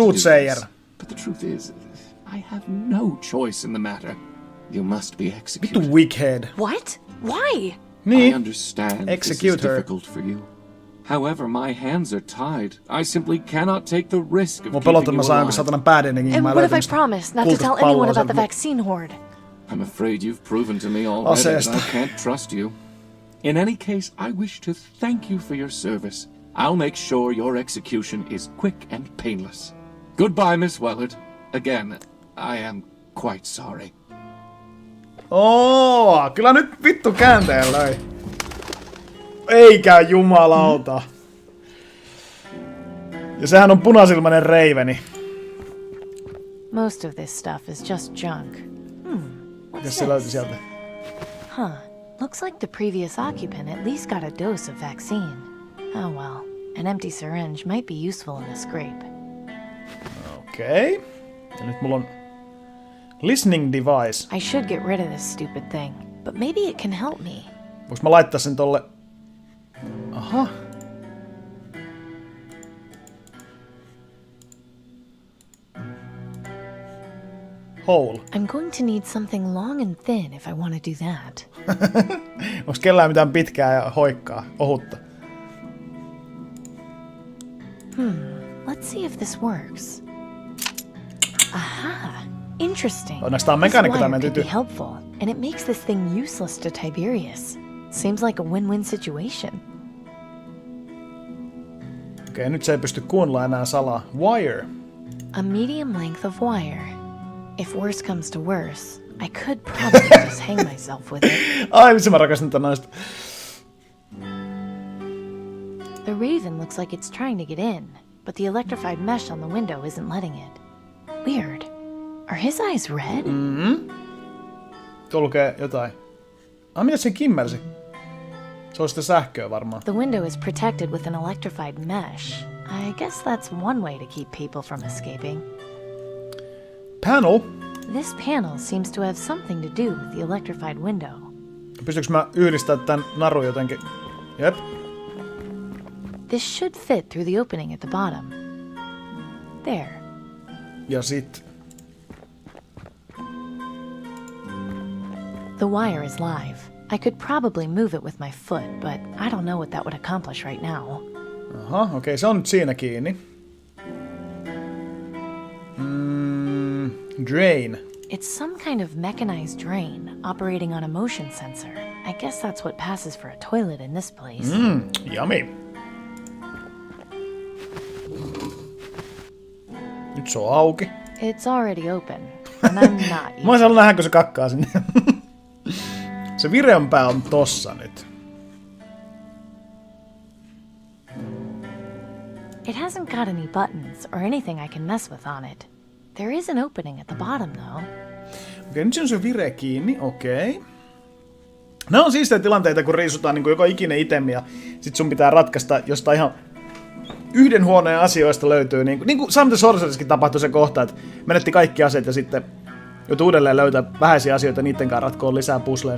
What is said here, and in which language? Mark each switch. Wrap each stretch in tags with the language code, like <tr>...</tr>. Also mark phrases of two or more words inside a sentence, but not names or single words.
<en>to do soothsayer. this. But the truth is, I have no choice in the matter. You must be executed.</en> <fi>Vittu wickhead.</fi> <en>What? Why? I understand Execute this is her. difficult for you. However, my hands are tied. I simply cannot take the risk of</en> <fi>Mua</fi> <en>keeping</en> <fi>pelottaa,</fi> <en>you</en> <fi>mä saan jonkun</fi> <en>alive.</en> <fi>satanan päädenningin.</fi> <en>And what if I promise not to tell anyone about the vaccine horde? I'm afraid you've proven to me already that</en> <fi>Aseesta.</fi> <en>I can't trust you. In any case, I wish to thank you for your service. I'll make sure your execution is quick and painless. Goodbye, Miss Wellard. Again, I am quite sorry.</en> <fi>Kyllä nyt vittu käänteen löi. Eikä jumalauta. Ja sehän on punasilmainen reiveni.</fi> <en>Most of this stuff is just junk.</en> <fi>Mitäs se löytyi sieltä?</fi> <en>Huh. Looks like the previous occupant at least got a dose of vaccine. Oh well. An empty syringe might be useful in a scrape.</en> <fi>Okei. Ja nyt mulla on</fi> <en>listening device. I should get rid of this stupid thing, but maybe it can help me.</en> <fi>Voinko mä laittaa sen tolle...</fi> <en>Aha. Hole. I'm going to need something long and thin if I want to do that.</en> <fi>Onks kellään mitään pitkää ja hoikkaa, ohutta?</fi> <en>Let's see if this works. Aha! Interesting.</en> <fi>Onneksi tää on</fi> <en>This</en> <fi>mekaanikko tää</fi> <en>wire</en> <fi>meidän</fi> <en>could be</en> <fi>tytö.</fi> <en>helpful, and it makes this thing useless to Tiberius. Seems like a win-win situation.</en> <fi>Okei, nyt se ei pysty kuunnella enää salaa.</fi> <en>Wire. A medium length of wire. If worse comes to worse, I could probably just hang myself with it.</en> <fi>Ai, vitsi mä rakastan tätä naista.</fi> <en>The raven looks like it's trying to get in, but the electrified mesh on the window isn't letting it. Weird. Are his eyes red?</en> <fi>Tuo lukee jotain. Mitä se kimmelsi? Se on sitä sähköä varmaan.</fi> <en>The window is protected with an electrified mesh. I guess that's one way to keep people from escaping. Panel? This panel seems to have something to do with the electrified window.</en> <fi>Pystyykö mä yhdistämään tän narun jotenkin? Jep.</fi> <en>This should fit through the opening at the bottom. There.</en> <fi>Ja sit...</fi> <en>The wire is live. I could probably move it with my foot, but I don't know what that would accomplish right now.</en> <fi>Aha, okei, se on nyt siinä kiinni.</fi> <en>Drain. It's some kind of mechanized drain operating on a motion sensor. I guess that's what passes for a toilet in this place. Yummy.</en> <fi>Nyt se on auki.</fi> <en>It's already open, and I'm not</en> <fi>Mä oon nähdä, kun se kakkaa sinne. Se vireenpää on tossa nyt.</fi> <en>It hasn't got any buttons or anything I can mess with on it. There is an opening at the bottom, though.</en> <fi>Okei, nyt se on se vire kiinni, okei. Nämä on siistejä tilanteita, kun riisutaan niin kuin joka ikinen itemi ja sit sun pitää ratkaista jostain ihan yhden huoneen asioista löytyy. Niin kuin Sam the Sorcererskin tapahtui se kohta, että menetti kaikki aseet ja sitten Joutui uudelleen löytää vähäisiä asioita, niiden kanssa ratkoon lisää puzzleja.</fi>